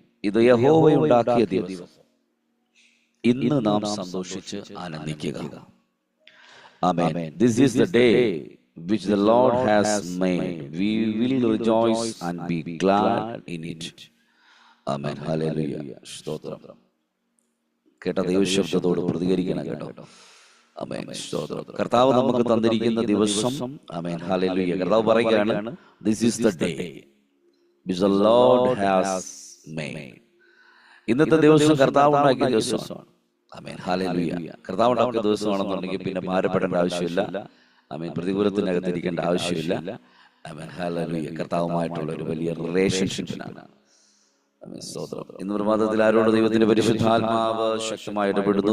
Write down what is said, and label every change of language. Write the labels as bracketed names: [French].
[Malayalam] ഇത് യഹോവയുണ്ടാക്കിയ ദിവസം, ഇന്ന് നാം സന്തോഷിച്ച് ആനന്ദിക്കുക. [English] Amen. This is the day which the Lord has made. We will rejoice and be glad in it. Amen. Hallelujah. സ്തോത്രം. [Malayalam] കേട്ട ദൈവശബ്ദത്തോട് പ്രതികരിക്കണം കേട്ടോ. ആമേൻ. സ്തോത്രം. കർത്താവ് നമുക്ക് തന്നിരിക്കുന്ന ദിവസം ആമേൻ ഹല്ലേലൂയ. കർത്താവ് പറയുകയാണ്, [English] this is the day which the Lord has made. [Malayalam] ഇന്നത്തെ ദിവസം കർത്താവ് ഉണ്ടാക്കിയ ദിവസമാണ്. Amen hallelujah. കർത്താവ് ഉണ്ടാക്കിയ ദിവസമാണെന്നുണ്ടെങ്കിൽ പിന്നെ ഭാരപ്പെടേണ്ട ആവശ്യമില്ല. ആമേൻ. പ്രതികൂലത്തിനകത്തിരിക്കേണ്ട ആവശ്യമില്ല. Amen hallelujah. കർത്താവുമായിട്ടുള്ള ഒരു വലിയ റിലേഷൻഷിപ്പിനാണ് സ്തോത്രം. ഇന്ന് പ്രഭാതത്തിൽ ആരോട് ദൈവത്തിന്റെ പരിശുദ്ധാത്മാവ് ശക്തമായി ഇടപെടുന്നു?